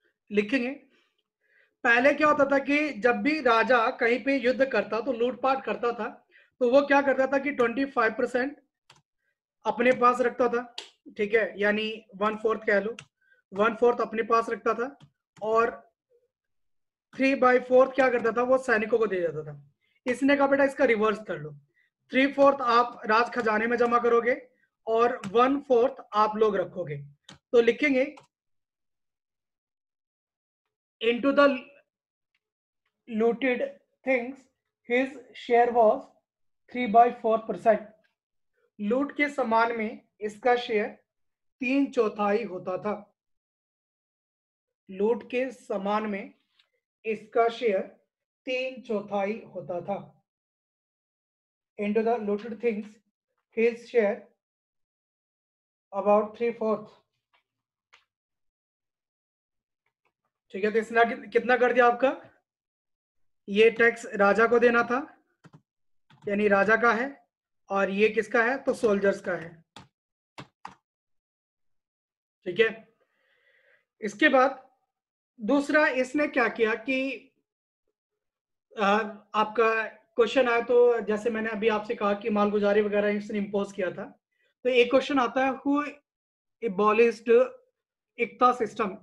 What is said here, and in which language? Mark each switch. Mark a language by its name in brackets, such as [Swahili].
[Hindi] लिखेंगे। पहले क्या होता था कि जब भी राजा कहीं पे युद्ध करता तो लूटपाट करता था, तो वो क्या करता था कि 25% अपने पास रखता था, ठीक है, यानी 1/4 कह लो, 1/4 अपने पास रखता था और 3/4 क्या करता था, वो सैनिकों को दे देता था। इसने कहा बेटा इसका रिवर्स कर लो, 3/4 आप राज खजाने में जमा करोगे और 1/4 आप लोग रखोगे। तो लिखेंगे [English] into the looted things his share was 3/4%। [Hindi] लूट के सामान में इसका शेयर 3/4 होता था। लूट के सामान में इसका शेयर 3/4 होता था। [English] into the looted things his share about 3/4। [Hindi] ठीक है, तो इसने कितना कर दिया आपका, ये टैक्स राजा को देना था, यानी राजा का है, और ये किसका है, तो सोल्जर्स का है। ठीक है, इसके बाद दूसरा इसने क्या किया कि आपका क्वेश्चन आया, तो जैसे मैंने अभी आपसे कहा कि मालगुजारी वगैरह इसने इम्पोज किया था, तो एक क्वेश्चन आता है [English] Who abolished इक्ता system.